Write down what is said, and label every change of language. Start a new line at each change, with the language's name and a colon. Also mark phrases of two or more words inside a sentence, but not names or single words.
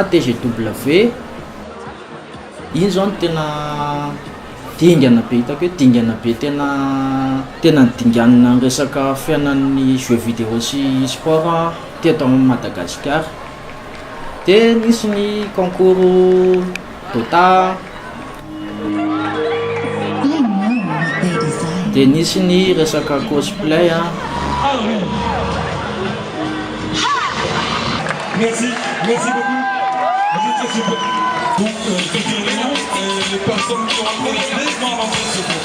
Malagasy: TGW, iny zao no tena dingana be, hitako hoe dingana be, tena dinganina ny resaka fiainan'ny
French: jeux vidéo
Malagasy: sy sport teto Madagasikara. Dia nisy ny concours Dota, dia nisy ny resaka cosplay.
French: Merci beaucoup. Vous étiez super. Donc, quelques réponses, les personnes qui ont rentré la pièce vont avancer ce